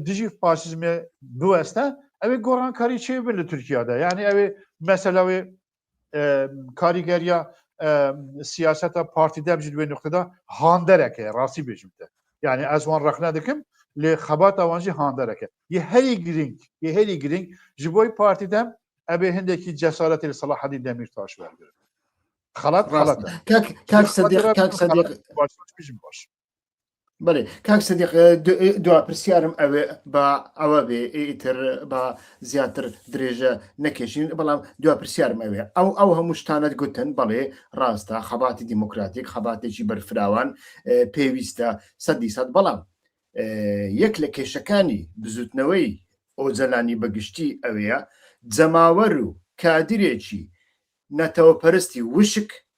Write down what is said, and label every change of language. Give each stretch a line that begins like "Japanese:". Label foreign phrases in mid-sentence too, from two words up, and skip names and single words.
Kurdish: dijî faşîzmê biweste ew ê gorankarî çê bin li Tirkiyeyê yani ew ê mesela wê karîgeriya siyaseta partî de ji wê nokteda handerek e rastî bêjim te yani ez wan rexne dikim lê xebata wan jî handerek e yê herî girîng ji bo partî de ew ê hindekî cesaretê li Selaheddîn Demirtaş wergirin xelat
Central Kurdish: کاک سەدیق
Kurdish: baş
Central Kurdish: بەێ کاک سەدیق دوا پرسیارم ئەوێ بە ئەوە بێ ئیتر بە زیاتر درێژە نەکێشین بەڵام دوا پرسیارم ئەوێ ئەو هەموو شتانت گوتن بەڵێ ڕاستە خەباتی دیموکراتیک خەباتێکی بەرفراوان پێویستە 100% بەڵام یەک لە کێشەکانی بزوتنەوەی ئۆجەلانی بەگشتی ئەوەیە جەماوەر و کادرێکی نەتەوەپەرستی وشک